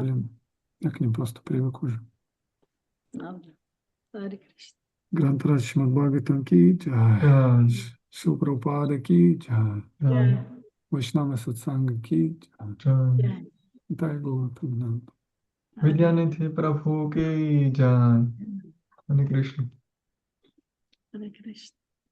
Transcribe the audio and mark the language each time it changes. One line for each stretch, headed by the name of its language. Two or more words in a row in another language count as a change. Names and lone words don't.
Russian: проблемы. Я к ним просто привык уже. Надо. Харе Кришна. Грантрадж Шримад Бхагаватам
Hindi: की जय,
Russian: Шрила Прабхупада
Hindi: की जय,
Russian: Вайшнава Сатсанга
Hindi: की जय.
Russian: Дай Гуру Прабхупада. Вилянити Прабху
Hindi: की जय.
Russian: Харе Кришна. Харе Кришна.